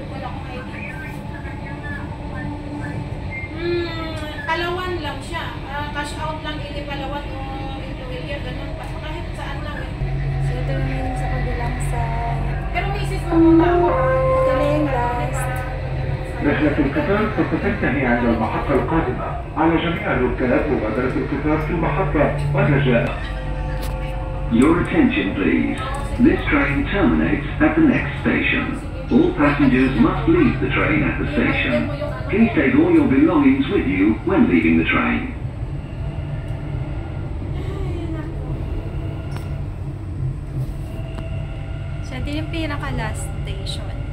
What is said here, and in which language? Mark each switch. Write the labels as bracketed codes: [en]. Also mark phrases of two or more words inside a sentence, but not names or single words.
[tl] Wala akong ID. Palawan lang siya. [en] Cash out [tl] lang ili Palawan o into William. Ganun pa. Kahit saan lang eh. So ito naman yung sa kabilang side. Pero misis mo muna ako. Ito na yung last. [ar] رحلة القطار ستنتهي عند المحطة القادمة. على جميع الوكالات مغادرة القطار في المحطة والرجاء. [en] Your attention please. This train terminates at the next station. All passengers must leave the train at the station. Please take all your belongings with you when leaving the train. [tl] So ito yung pinaka-last station.